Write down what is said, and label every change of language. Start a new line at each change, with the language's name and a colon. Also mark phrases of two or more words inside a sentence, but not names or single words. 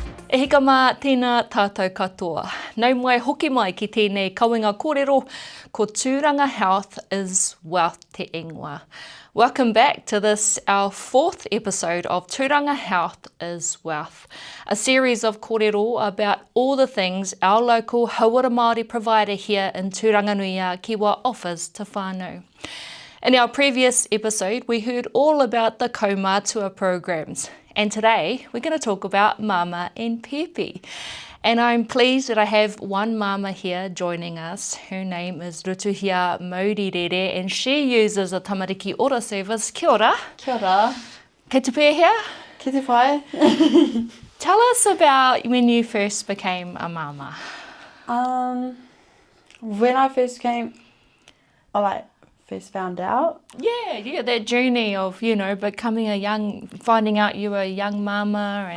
Māori: E hika mā tēnā tātou katoa. Nau mai hoki mai ki tēnei kawenga kōrero, ko Turanga Health is Wealth te ingoa.
English: Welcome back to this, our fourth episode of Turanga Health is Wealth, a series of kōrero about all the things our local
Māori: hauora Māori
English: provider here in Turanganuia, Kiwa offers to whānau. In our previous episode, we heard all about the kaumātua programs. And today, we're going to talk about māmā and pēpi. And I'm pleased that I have one māmā here joining us. Her name is Rutuhia Maurerere, and she uses a Tamariki Ora service.
Māori: Kia ora. Kia ora. Kei te pēhea? Ki te whae.
English: Tell us about when you first became a māmā. When I first first found out. Yeah, that journey of, becoming finding out you were a young māmā.